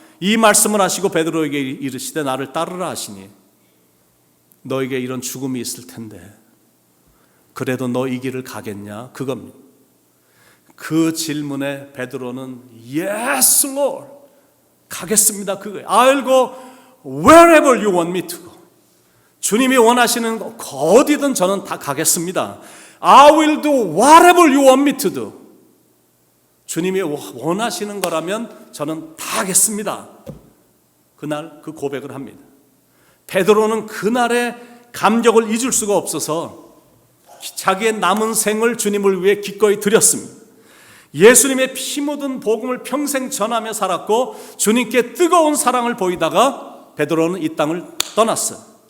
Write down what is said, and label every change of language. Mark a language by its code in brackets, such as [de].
[ko] 이 말씀을 하시고 베드로에게 이르시되 나를 따르라 하시니 너에게 이런 죽음이 있을 텐데 그래도 너 이 길을 가겠냐? 그겁니다. 그 질문에 베드로는 [en] Yes, Lord, [ko] 가겠습니다. 그거예요. [en] I'll go wherever you want me to go. [ko] 주님이 원하시는 거 어디든 저는 다 가겠습니다. [en] I will do whatever you want me to do. [ko] 주님이 원하시는 거라면 저는 다 하겠습니다. 그날 그 고백을 합니다. 베드로는 그날의 감격을 잊을 수가 없어서 자기의 남은 생을 주님을 위해 기꺼이 드렸습니다. 예수님의 피 묻은 복음을 평생 전하며 살았고 주님께 뜨거운 사랑을 보이다가 베드로는 이 땅을 떠났어요.